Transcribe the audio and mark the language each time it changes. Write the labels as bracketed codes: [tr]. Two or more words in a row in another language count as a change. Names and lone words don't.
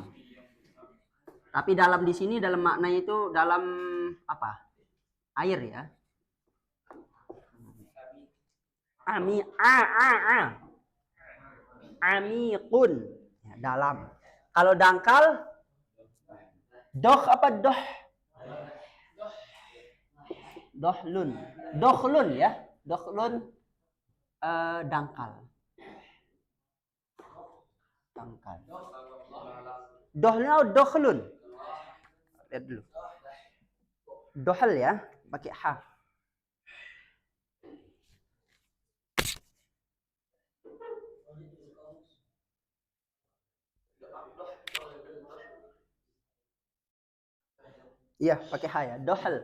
[id] Tapi dalam di sini dalam makna itu dalam apa? Air ya. Amikun. Ya, dalam. Kalau dangkal doh apa doh? Dohlun. Dohlun ya. Dohlun dangkal. Dangkal. Dohlun atau dohlun? Lihat dulu. Dohal ya, pakai ha. Iya, pakai ha ya. Dohal.